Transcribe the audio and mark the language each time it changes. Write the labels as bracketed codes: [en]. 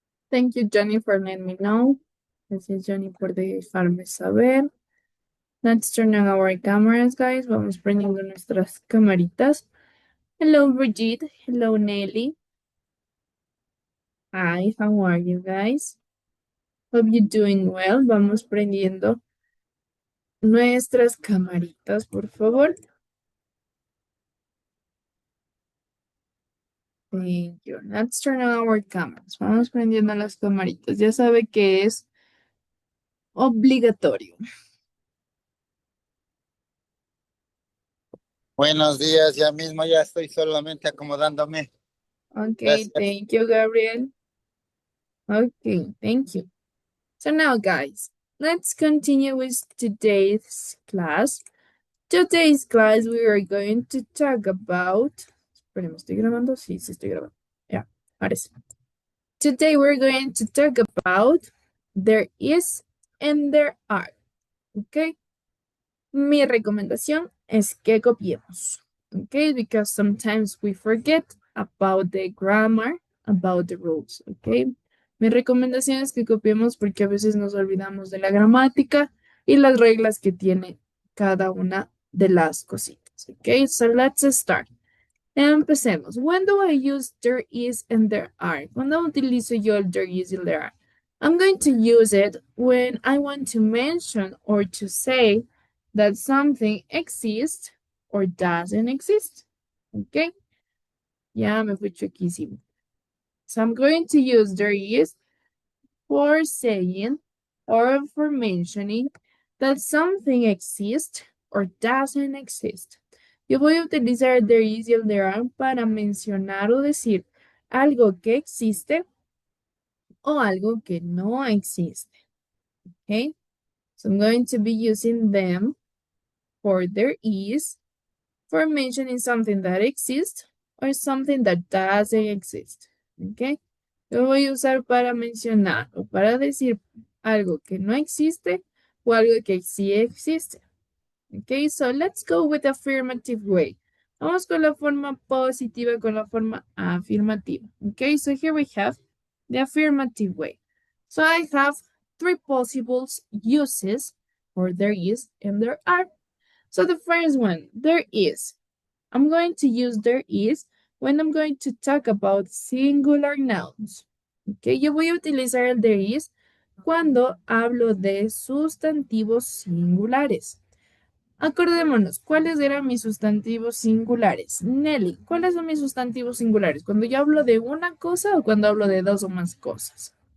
[en] Thank you, Johnny, for letting me know. [es] Gracias, Johnny, por dejarme saber. [en] Let's turn on our cameras, guys. [es] Vamos prendiendo nuestras camaritas. [en] Hello, Brigitte. Hello, Nelly. Hi, how are you guys? Hope you're doing well. [es] Vamos prendiendo nuestras camaritas, por favor. [en] Thank you. Let's turn on our cameras. [es] Vamos prendiendo las camaritas. Ya sabe que es obligatorio. Buenos días, ya mismo ya estoy solamente acomodándome. [en] Okay, [es] Gracias. [en] thank you, Gabriel. Okay, thank you. So now, guys, let's continue with today's class. Today's class, we are going to talk about. [es] Esperemos, ¿estoy grabando? Sí, sí estoy grabando. Yeah, ahora sí. [en] Today, we're going to talk about there is and there are. Okay? [es] Mi recomendación es que copiemos. [en] Okay? Because sometimes we forget about the grammar, about the rules. Okay? [es] Mi recomendación es que copiemos porque a veces nos olvidamos de la gramática y las reglas que tiene cada una de las cositas. [en] Okay? So let's start. [es] Empecemos. [en] When do I use there is and there are? [es] ¿Cuándo utilizo yo el there is y el there are? [en] I'm going to use it when I want to mention or to say that something exists or doesn't exist. Okay? [es] Ya me fui chuequísimo. [en] So I'm going to use there is for saying or for mentioning that something exists or doesn't exist. [es] Yo voy a utilizar there is y el there are para mencionar o decir algo que existe o algo que no existe. [en] Okay? So I'm going to be using them for there is, for mentioning something that exists or something that doesn't exist. Okay? [es] Lo voy a usar para mencionar o para decir algo que no existe o algo que sí existe. [en] Okay, so let's go with affirmative way. [es] Vamos con la forma positiva, con la forma afirmativa. [en] Okay, so here we have the affirmative way. So I have three possible uses for there is and there are. So the first one, there is. I'm going to use there is when I'm going to talk about singular nouns. [es] Okay, yo voy a utilizar el there is cuando hablo de sustantivos singulares. Acordémonos, ¿cuáles eran mis sustantivos singulares? Nelly, ¿cuáles son mis sustantivos singulares? ¿Cuando yo hablo de una cosa o cuando hablo de dos o más cosas?